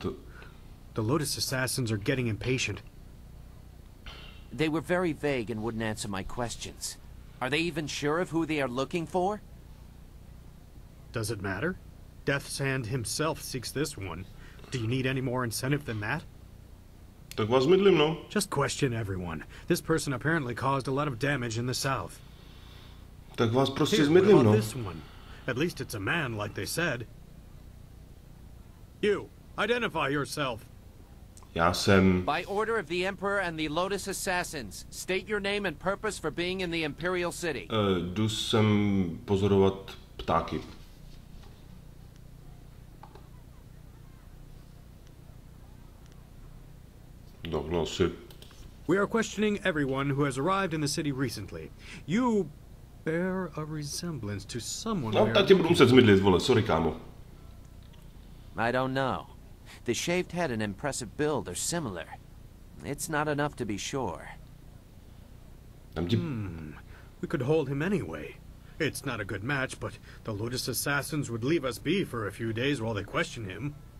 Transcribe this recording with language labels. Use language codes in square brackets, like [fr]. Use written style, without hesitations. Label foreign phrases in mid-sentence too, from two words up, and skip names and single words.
[en] The Lotus assassins are getting impatient. They were very vague and wouldn't answer my questions. Are they even sure of who they are looking for? Does it matter? Death's Hand himself seeks this one. Do you need any more incentive than that? [cs] Tak vás mydlím, no. [en] Just question everyone. This person apparently caused a lot of damage in the south. [cs] Tak vás prostě [en] Here, what [cs] zmydlím, [en] about [cs] no. [en] this one? At least it's a man, like they said. You, identify yourself. [cs] Já jsem... [en] By order of the Emperor and the Lotus Assassins, state your name and purpose for being in the Imperial City. [cs] Jdu sem pozorovat ptáky. Dohnal si. [en] We are questioning everyone who has arrived in the city recently. You bear a resemblance to someone. [cs] No, tak tě budu muset zmydlit, vole, sorry, kámo. [en] I don't know. The shaved head and impressive build are similar. It's not enough to be sure. We could hold him anyway. It's not a good match, but the Lotus Assassins would leave us be for a few days while they question him.